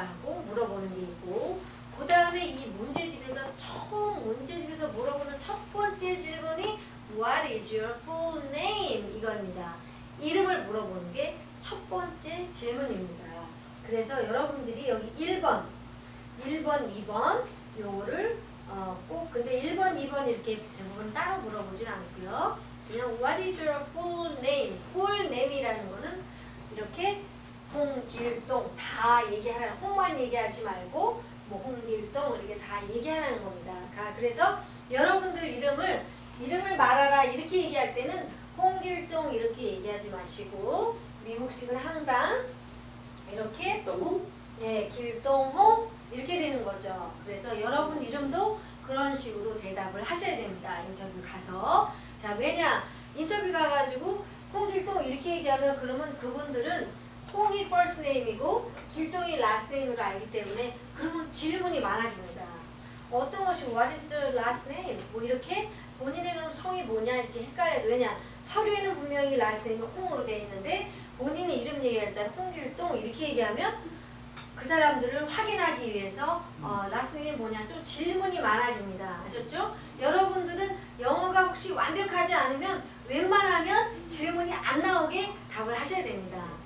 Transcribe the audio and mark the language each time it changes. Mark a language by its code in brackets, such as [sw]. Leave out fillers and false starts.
[ko] 하고 물어보는 게 있고 그 다음에 이 문제집에서 처음 문제집에서 물어보는 첫 번째 질문이 [en] What is your full name? [ko] 이겁니다. 이름을 물어보는 게 첫 번째 질문입니다. 그래서 여러분들이 여기 1번, 2번 요거를 꼭 근데 1번, 2번 이렇게 대부분 따로 물어보진 않고요. 그냥 [en] What is your full name? [ko] full name이라는 거는 이렇게 홍길동 다 얘기하라는 홍만 얘기하지 말고 뭐 홍길동 이렇게 다 얘기하라는 겁니다. 그래서 여러분들 이름을 말하라 이렇게 얘기할 때는 홍길동 이렇게 얘기하지 마시고 미국식은 항상 이렇게 네, 길동홍 이렇게 되는 거죠. 그래서 여러분 이름도 그런 식으로 대답을 하셔야 됩니다. 인터뷰 가서. 자, 왜냐? 인터뷰 가가지고 홍길동 이렇게 얘기하면 그러면 그분들은 홍이 first name이고 길동이 last name으로 알기 때문에 그러면 질문이 많아집니다. 어떤 것이 [en] what is the last name? [ko] 뭐 이렇게 본인의 그럼 성이 뭐냐 이렇게 헷갈려서 왜냐? 서류에는 분명히 last name이 홍으로 되어 있는데 본인이 이름 얘기할 때 홍길동 이렇게 얘기하면 그 사람들을 확인하기 위해서 last name이 뭐냐 좀 질문이 많아집니다. 아셨죠? 여러분들은 영어가 혹시 완벽하지 않으면 웬만하면 질문이 안 나오게 답을 하셔야 됩니다.